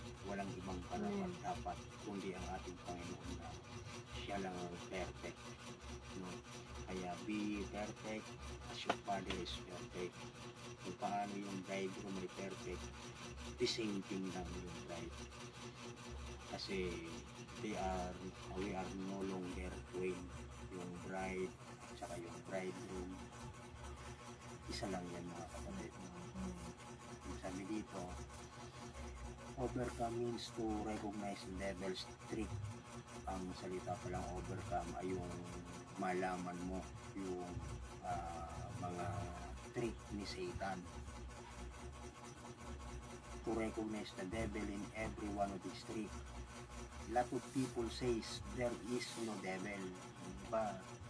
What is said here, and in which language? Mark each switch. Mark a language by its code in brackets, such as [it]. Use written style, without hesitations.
[tl] Walang ibang karapat dapat kundi ang ating Panginoon na siya lang ang perfect, no? [en] Kaya be perfect as your Father is perfect. [tl] Kung paano yung bridegroom ay perfect, [en] the same thing [tl] lang yung bride. [en] Kasi we are no longer twain. [tl] Yung bride at saka yung bridegroom, isa lang yan mga kapatid. Yung sabi dito, [en] overcome means to recognize the devil's trick. [tl] Ang salita palang overcome ay yung malaman mo yung mga trick ni Satan. [en] To recognize the devil in every one of his tricks. A lot of people says there is no devil. Diba?